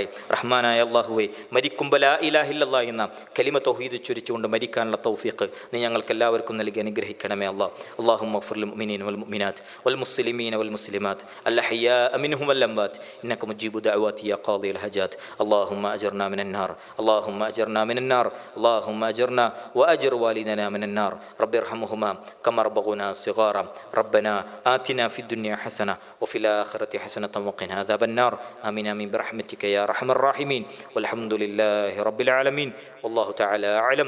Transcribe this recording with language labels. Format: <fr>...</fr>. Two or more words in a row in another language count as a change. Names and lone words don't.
<ml>റഹ്മാനായ അല്ലാഹുവേ, മരിക്കുമ്പോൾ</ml> <ar>لا إله إلا الله</ar> <ml>എന്ന കലിമ തൗഹീദ് ചൊരിച്ചുകൊണ്ട് മരിക്കാനുള്ള തൗഫീഖ് നീ ഞങ്ങൾക്ക് എല്ലാവർക്കും നൽകി അനുഗ്രഹിക്കണമേ അല്ലാഹ്.</ml> <ar>اللهم اغفر للمؤمنين والمؤمنات والمسلمين والمسلمات الأحياء منهم والأموات إنك مجيب الدعوات يا قاضي الحاجات. اللهم أجرنا من النار اللهم من النار، اللهم أجرنا وأجر والدنا من النار. رب ارحمهما كما ربونا صغارا. ربنا آتنا في الدنيا حسنة وفي الآخرة حسنة وقنا عذاب النار. آمين آمين برحمتك يا أرحم الراحمين. والحمد لله رب العالمين. والله تعالى أعلم.</ar>